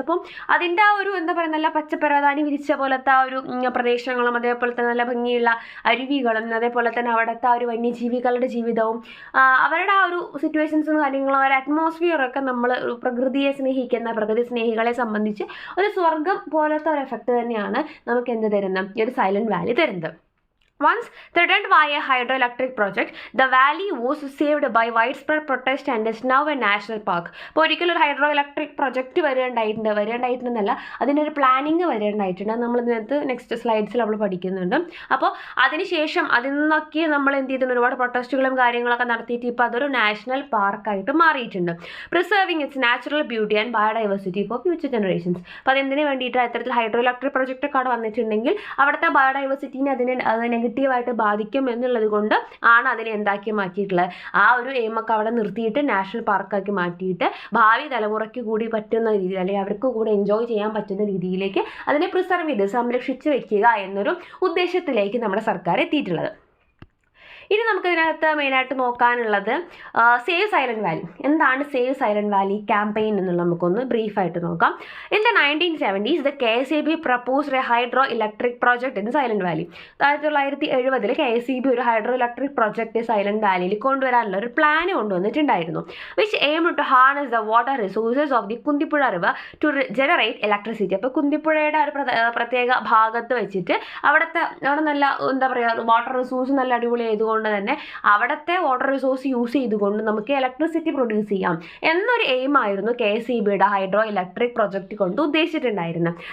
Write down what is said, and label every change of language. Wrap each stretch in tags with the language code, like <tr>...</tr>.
<ml>അപ്പം അതിൻ്റെ ആ ഒരു നല്ല പച്ചപ്പരവതാനി വിരിച്ച പോലത്തെ ആ ഒരു പ്രദേശങ്ങളും, അതേപോലെ തന്നെ നല്ല ഭംഗിയുള്ള അരുവികളും, അതേപോലെ തന്നെ അവിടുത്തെ ആ ഒരു വന്യജീവികളുടെ ജീവിതവും, അവരുടെ ആ ഒരു സിറ്റുവേഷൻസും കാര്യങ്ങളും, അവരുടെ അറ്റ്മോസ്ഫിയറൊക്കെ നമ്മൾ പ്രകൃതിയെ സ്നേഹിക്കുന്ന പ്രകൃതി സ്നേഹികളെ സംബന്ധിച്ച് ഒരു സ്വർഗം പോലത്തെ ഒരു എഫക്റ്റ് തന്നെയാണ് നമുക്ക് എന്ത് തരുന്നത്, ഈ ഒരു സൈലൻറ്റ് വാലി തരുന്നത്.</ml> <en>Once threatened by a hydroelectric project, the valley was saved by widespread protest and is now a national park.</en> <ml>അപ്പോൾ ഒരിക്കലും ഒരു ഹൈഡ്രോ ഇലക്ട്രിക് പ്രൊജക്റ്റ് വരേണ്ടായിട്ടുണ്ടെന്നല്ല, അതിനൊരു പ്ലാനിങ് വരേണ്ടായിട്ടുണ്ട്. നമ്മൾ ഇതിനകത്ത് നെക്സ്റ്റ് സ്ലൈഡ്സിൽ നമ്മൾ പഠിക്കുന്നുണ്ട്. അപ്പോൾ അതിനുശേഷം അതിൽ നിന്നൊക്കെ നമ്മൾ എന്ത് ചെയ്തിട്ടുണ്ട്, ഒരുപാട് പ്രൊട്ടസ്റ്റുകളും കാര്യങ്ങളൊക്കെ നടത്തിയിട്ട് ഇപ്പോൾ അതൊരു നാഷണൽ പാർക്കായിട്ട് മാറിയിട്ടുണ്ട്.</ml> <en>Preserving its natural beauty and biodiversity for future generations.</en> <ml>അപ്പോൾ അതെന്തിനു വേണ്ടിയിട്ടാണ് ഇത്തരത്തിൽ ഹൈഡ്രോ ഇലക്ട്രിക് പ്രൊജക്റ്റ് ഒക്കെ അവിടെ വന്നിട്ടുണ്ടെങ്കിൽ അവിടുത്തെ ബയോഡൈവേഴ്സിറ്റിനെ അതിനെ നെഗറ്റീവായിട്ട് ബാധിക്കും എന്നുള്ളത് കൊണ്ട് ആണ് അതിനെ എന്താക്കി മാറ്റിയിട്ടുള്ളത്, ആ ഒരു എയിമൊക്കെ അവിടെ നിർത്തിയിട്ട് നാഷണൽ പാർക്കാക്കി മാറ്റിയിട്ട് ഭാവി തലമുറയ്ക്ക് കൂടി പറ്റുന്ന രീതിയിൽ, അല്ലെങ്കിൽ അവർക്ക് കൂടി എൻജോയ് ചെയ്യാൻ പറ്റുന്ന രീതിയിലേക്ക് അതിനെ പ്രിസർവ് ചെയ്ത് സംരക്ഷിച്ച് വെക്കുക എന്നൊരു ഉദ്ദേശത്തിലേക്ക് നമ്മുടെ സർക്കാർ എത്തിയിട്ടുള്ളത്. ഇനി നമുക്കിതിനകത്ത് മെയിനായിട്ട് നോക്കാനുള്ളത് സേവ് സൈലന്റ് വാലി. എന്താണ് സേവ് സൈലന്റ് വാലി ക്യാമ്പയിൻ എന്നുള്ളത് നമുക്കൊന്ന് ബ്രീഫായിട്ട് നോക്കാം.</ml> <en>In the 1970s the KSEB proposed a hydro electric project in Silent Valley.</en> <ml>1970 KSEB ഒരു ഹൈഡ്രോ ഇലക്ട്രിക് പ്രൊജക്ട് സൈലന്റ് വാലിയിൽ കൊണ്ടുവരാനുള്ള ഒരു plan കൊണ്ടുവന്നിട്ടുണ്ടായിരുന്നു.</ml> <en>Which aim to harness the water resources of the Kunthipuzha river to generate electricity.</en> <ml>അപ്പോൾ കുന്തിപ്പുഴയുടെ ഒരു പ്രത്യേക ഭാഗത്ത് വെച്ചിട്ട് അവിടെ നല്ല എന്താ പറയുക വാട്ടർ റിസോഴ്സ് നല്ല അടിപൊളി ആയതുകൊണ്ട് തന്നെ അവിടുത്തെ വാട്ടർ റിസോഴ്സ് യൂസ് ചെയ്തുകൊണ്ട് നമുക്ക് ഇലക്ട്രിസിറ്റി പ്രൊഡ്യൂസ് ചെയ്യാം എന്നൊരു എയിം ആയിരുന്നു KSEBയുടെ ഹൈഡ്രോ ഇലക്ട്രിക് പ്രൊജക്ട് കൊണ്ട് ഉദ്ദേശിച്ചിട്ടുണ്ടായിരുന്നത്.</ml>